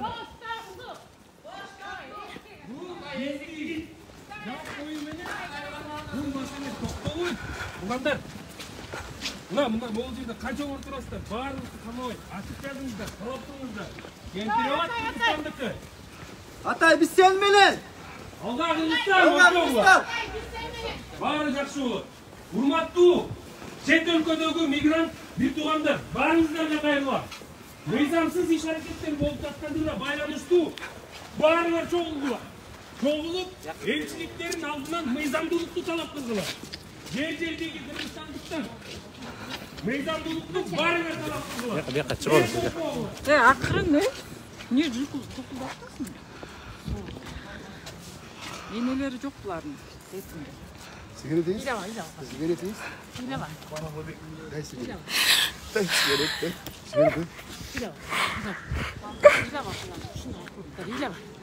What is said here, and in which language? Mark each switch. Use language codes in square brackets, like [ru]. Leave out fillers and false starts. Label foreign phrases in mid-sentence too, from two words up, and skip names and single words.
[ky] Угандар, мына могул жерде канча оор турасыздар? Баарыңызды камабайт, ачык жазыңыздар, талаптыңыздар. Кемпиребат Кыргызстандыкы. Atay biz sen menen! Алга Кыргызстан, баары жакшы болот. Урматтуу чет өлкөдөгү мигрант бир туугандар, баарыңыздарга кайрылам. Мыйзамсыз иш аракеттер болуп жаткандыгына байланыштуу баарыңар чогулгула. Чогулуп, элчиликтердин алдынан мыйзамдуулукту талап кылгыла. Жер-жердеги кыргызстандыктар мыйзамдуулукту баарыңар талап кылгыла. Бияка чыгыңыз. Акырын не? Не жукулдаттыңсың? Энелери жок булардын. [ru] Сигарет есть? Илева. Сигарет есть? Илева. Дай сигарет. Дай сигарет, дай. Сигарет, дай. Илева.